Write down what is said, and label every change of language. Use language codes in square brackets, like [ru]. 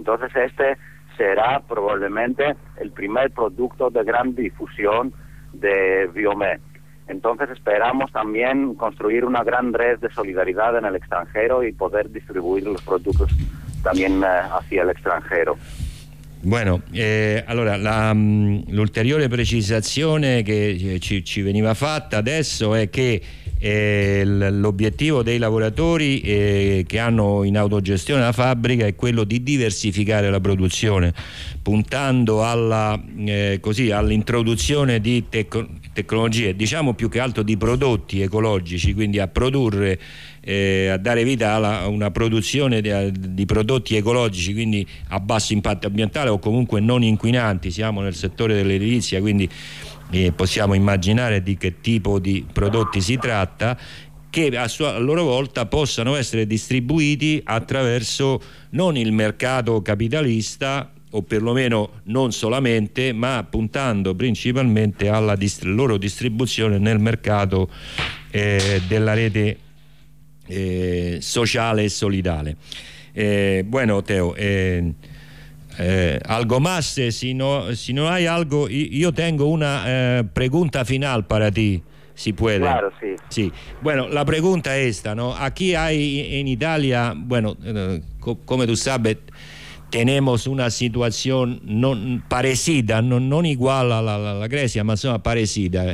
[es] Entonces este será probablemente el primer producto de gran difusión de Biomé. Entonces esperamos también construir una gran red de solidaridad en el extranjero y poder distribuir los productos también hacia el extranjero. [it] Bueno, allora l'ulteriore precisazione che ci veniva fatta adesso è che l'obiettivo dei lavoratori che hanno in autogestione la fabbrica è quello di diversificare la produzione, puntando all'introduzione di tecnologie, diciamo più che altro di prodotti ecologici, quindi a produrre, a dare vita a una produzione di prodotti ecologici, quindi a basso impatto ambientale o comunque non inquinanti. Siamo nel settore dell'edilizia, quindi possiamo immaginare di che tipo di prodotti si tratta, che a loro volta possano essere distribuiti attraverso non il mercato capitalista, o perlomeno non solamente, ma puntando principalmente alla loro distribuzione nel mercato della rete sociale e solidale. [es] Bueno, Teo, algo más, si no hay algo, io tengo una pregunta final para ti, si puede. Claro, sí. Sí. Bueno, la pregunta es esta, ¿no? Aquí hay en Italia, bueno, como tú sabes, tenemos una situación non parecida, non igual a la Grecia, [it] ma insomma [es] parecida.